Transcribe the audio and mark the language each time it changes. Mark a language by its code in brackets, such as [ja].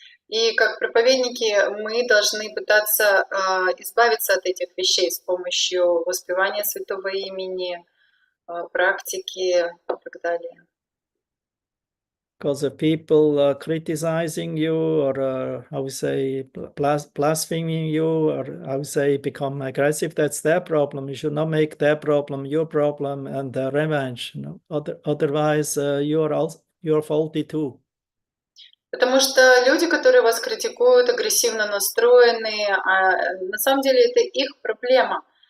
[ru] И как проповедники мы должны пытаться избавиться от этих вещей с помощью воспевания святого имени, практики и так далее. [en] Because if people are criticizing you or how we say blaspheming you or how we say become aggressive, that's their problem. You should not make their problem your problem and revenge. You know? Otherwise, you're faulty too. [ru] Потому что люди, которые вас критикуют, агрессивно настроенные, на самом деле это их проблема.